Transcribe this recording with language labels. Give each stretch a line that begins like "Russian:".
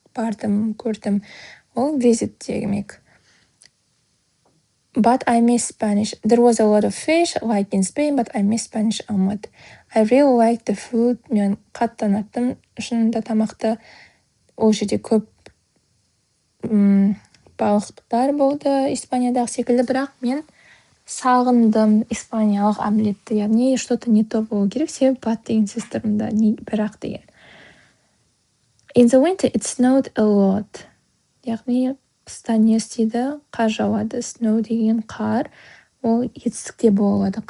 Kazakh: Бардым, көрдім. Ол visit демек.
English: But I miss Spanish. There was a lot of fish like in Spain, but I miss Spanish omelet. I really liked the food.
Kazakh: Мен қатты ұнаттым. Шынында тамақты ол жерде көп балықтар болды Испаниядағы секілді, бірақ мен сағындым испаниялық омлетті. Яғни
Russian: что-то не то
Kazakh: болу керек, себебі but деген сөз тұрмында, бірақ деген.
English: In the winter it snowed a lot.
Kazakh: Яғни қыста не істейді? Қар жауады. Snow деген қар, ол етістікте болады.